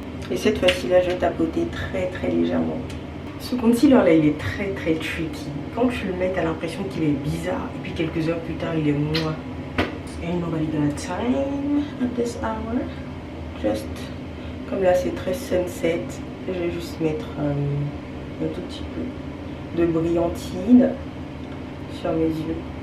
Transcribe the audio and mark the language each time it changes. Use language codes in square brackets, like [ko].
[fr] Et cette fois-ci là, je vais tapoter très légèrement. Ce concealer là, il est très tricky. Quand tu le mets, t'as l'impression qu'il est bizarre. Et puis quelques heures plus tard, il est moins. [en] Ain't nobody got time at this hour. [fr] Just comme là, c'est très sunset. Je vais juste mettre un tout petit peu de brillantine sur mes yeux.